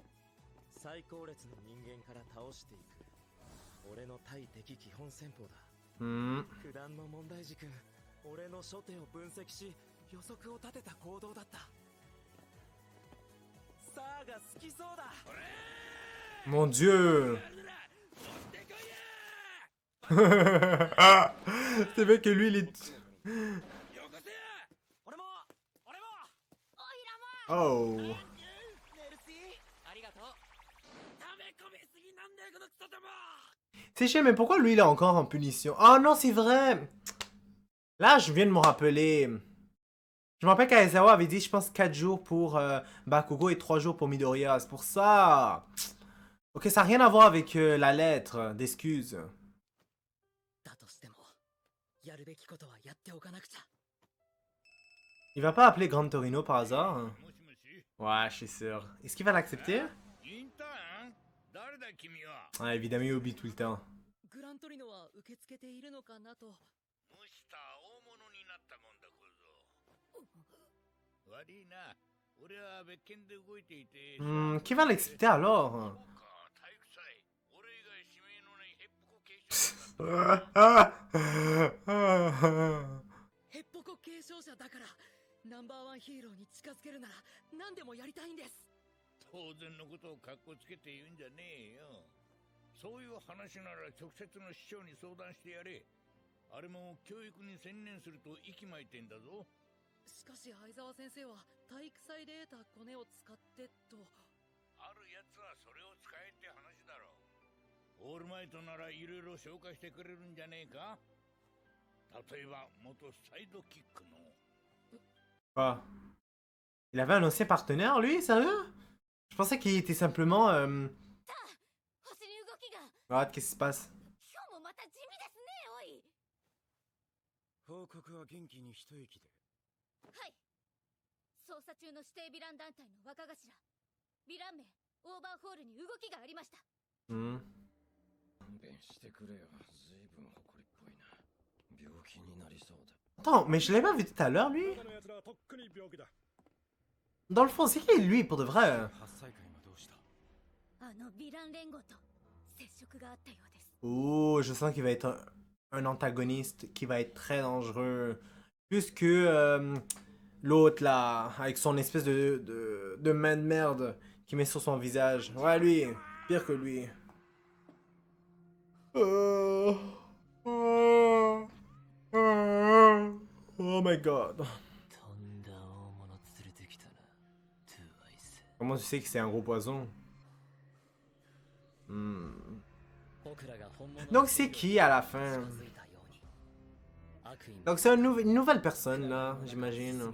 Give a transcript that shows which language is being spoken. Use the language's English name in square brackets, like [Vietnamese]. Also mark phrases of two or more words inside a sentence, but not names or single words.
[Japanese] 最高列の人間から倒していく俺の対敵基本戦法だ九段の問題軸俺の初手を分析し予測を立てた行動だったサーが好きそうだ [French] Mon Dieu. C'est vrai que lui, il est... [Japanese] 俺も Oh. ネルシーありがとう溜め込みすぎなんだよこのクソ玉 [French] C'est chiant, mais pourquoi lui, il est encore en punition? Ah non, c'est vrai. Là, je viens de me rappeler. Je me rappelle qu'Aizawa avait dit, je pense, 4 jours pour Bakugo et 3 jours pour Midoriya. C'est pour ça. Ok, ça n'a rien à voir avec la lettre d'excuse. [Japanese] だとしてもやるべきことはやっておかなくちゃ [French] Il va pas appeler Gran Torino par hasard? Ouais, je suis sûr. Est-ce qu'il va l'accepter? Ouais, évidemment, il oublie tout le temps. [Japanese] グラントリノは受け付けているのかなと [French] Qui va l'accepter alors? [Japanese] ヘッポコ継承者だからナンバーワンヒーローに近づけるなら何でもやりたいんです。当然のことをカッコつけて言うんじゃねえよ。そういう話なら直接の師匠に相談してやれ。あれも教育に専念すると息巻いてんだぞ。しかし相沢先生は体育祭で得たコネを使ってと。あるやつはそれを使えって話だろう。オールマイトならいろいろ紹介してくれるんじゃねえか。例えば元サイドキックの。 Ah. [French] Il avait un ancien partenaire, lui, sérieux? Je pensais qu'il était simplement... Regarde, qu'est-ce qui se passe? [Japanese] 報告は元気に一息で。はい。捜査中の指定ヴィラン団体の若頭、ヴィラン名オーバーホールに動きがありました。 Hmm. 勘弁してくれよ。ずいぶん誇りっぽいな。病気になりそうだ。 [French] Attends, mais je l'ai pas vu tout à l'heure, lui? Dans le fond, c'est qui lui, pour de vrai? [Japanese] あのヴィラン連合と接触があったようです。 [French] Oh, je sens qu'il va être un antagoniste qui va être très dangereux. Plus que l'autre, là, avec son espèce de main de merde qui met sur son visage. Ouais, lui, pire que lui. [English] Oh my god. [French] Comment tu sais que c'est un gros poison? Donc c'est qui à la fin? Donc c'est une nouvelle personne là, j'imagine.